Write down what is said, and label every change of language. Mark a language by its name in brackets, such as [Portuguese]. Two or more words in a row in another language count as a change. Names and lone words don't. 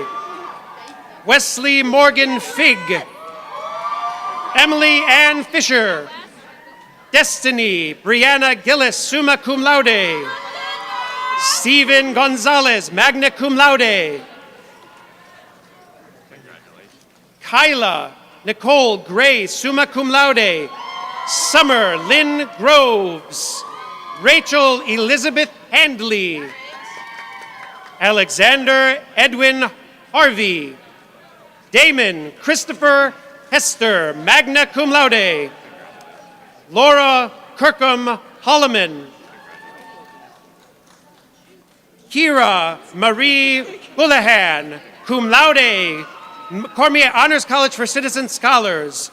[English] Wesley Morgan Fig. Emily Ann Fisher. Destiny Brianna Gillis, [Latin] summa cum laude. [English] Stephen Gonzalez, [Latin] magna cum laude. [English] Kyla Nicole Gray, [Latin] summa cum laude. [English] Summer Lynn Groves. Rachel Elizabeth Handley. Alexander Edwin Harvey. Damon Christopher Hester, [Latin] magna cum laude. [English] Laura Kirkham Holloman. Kira Marie Houlihan, [Latin] cum laude, [English] Cormier Honors College for Citizen Scholars.